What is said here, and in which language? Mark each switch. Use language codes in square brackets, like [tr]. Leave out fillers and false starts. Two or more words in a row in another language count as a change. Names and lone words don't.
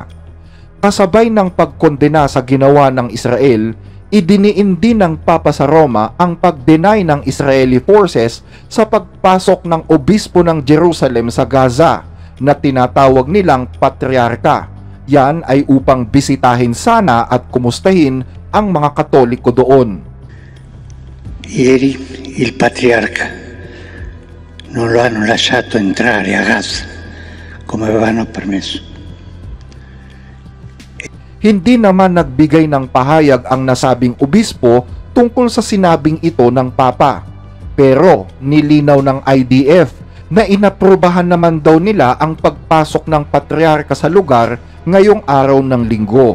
[tl] Kasabay ng pagkondena sa ginawa ng Israel, idiniin din ng Papa sa Roma ang pag-deny ng [en] Israeli forces [tl] sa pagpasok ng obispo ng Jerusalem sa Gaza na tinatawag nilang patriarka. Yan ay upang bisitahin sana at kumustahin ang mga Katoliko doon. [it] Ieri il patriarca non lo hanno lasciato entrare a Gaza come avevano permesso. [tl] Hindi naman nagbigay ng pahayag ang nasabing obispo tungkol sa sinabing ito ng Papa. Pero nilinaw ng IDF na inaprubahan naman daw nila ang pagpasok ng patriarka sa lugar ngayong araw ng Linggo.